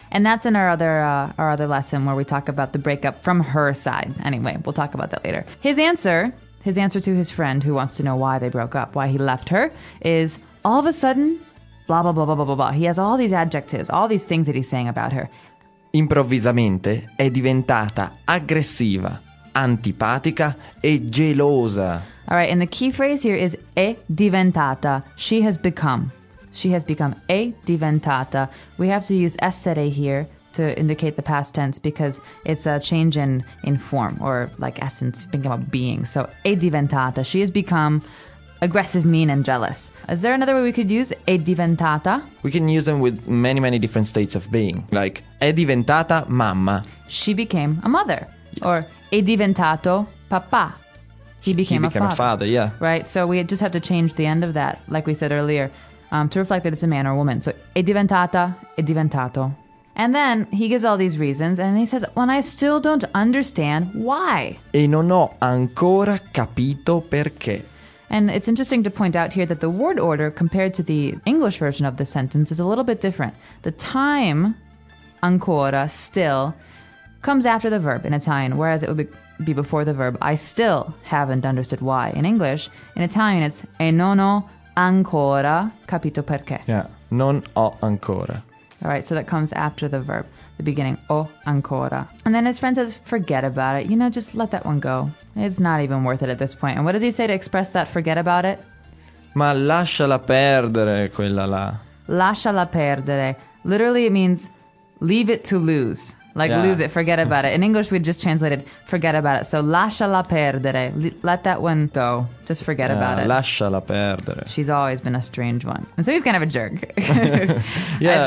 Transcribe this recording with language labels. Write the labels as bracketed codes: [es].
[en] And that's in our other lesson where we talk about the breakup from her side. Anyway, we'll talk about that later. His answer to his friend who wants to know why they broke up, why he left her, is all of a sudden, blah, blah, blah, blah, blah, blah, blah. He has all these adjectives, all these things that he's saying about her. [it] Improvvisamente è diventata aggressiva, antipatica e gelosa. [en] All right, and the key phrase here is [it] è diventata. [en] She has become. She has become [it] è diventata. [en] We have to use essere here to indicate the past tense because it's a change in form or like essence, thinking about being. So [it] è diventata. [en] She has become aggressive, mean, and jealous. Is there another way we could use è diventata? We can use them with many, many different states of being. [it] Like, è diventata mamma. [en] She became a mother. Yes. [it] Or è diventato papà. [en] He became a father, yeah. Right, so we just have to change the end of that, like we said earlier, to reflect that it's a man or a woman. [it] So è diventata, è diventato. [en] And then he gives all these reasons and he says, well, I still don't understand why. [it] E non ho ancora capito perché. [en] And it's interesting to point out here that the word order compared to the English version of the sentence is a little bit different. The time, ancora, still, comes after the verb in Italian, whereas it would be before the verb, I still haven't understood why. In English, in Italian, it's [it] e non ho ancora capito perché. Yeah, non ho ancora. [en] All right, so that comes after the verb, the beginning, ho ancora. And then his friend says, forget about it. You know, just let that one go. It's not even worth it at this point. And what does he say to express that forget about it? [it] Ma lasciala perdere, quella là. Lasciala perdere. [en] Literally, it means leave it to lose. Like, yeah. Lose it, forget about it. In English, we'd just translate it, forget about it. So, [it] lasciala perdere. [en] Let that one go. Just forget about it. [it] Lasciala perdere. [en] She's always been a strange one. And so he's kind of a jerk. Yeah,